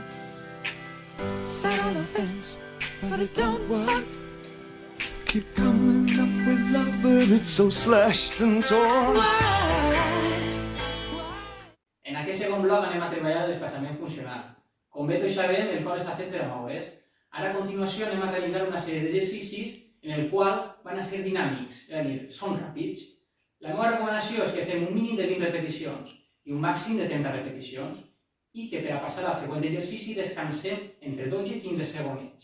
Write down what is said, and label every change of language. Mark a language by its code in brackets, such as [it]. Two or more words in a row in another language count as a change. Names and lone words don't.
[en] Sat on the fence, but it don't work. Keep coming up with love, but it's so slashed and torn. [ca] En aquest segon bloc anem a treballar el desplaçament funcional. Com bé tots sabem, el cor està fet per a moure's. Ara, a continuació, anem a realitzar una sèrie d'exercicis en el qual van a ser dinàmics, és a dir, són ràpids. La meva recomanació és que fem un mínim de 20 repeticions i un màxim de 30 repeticions i que per a passar al següent exercici descansem entre 12 i 15 segons.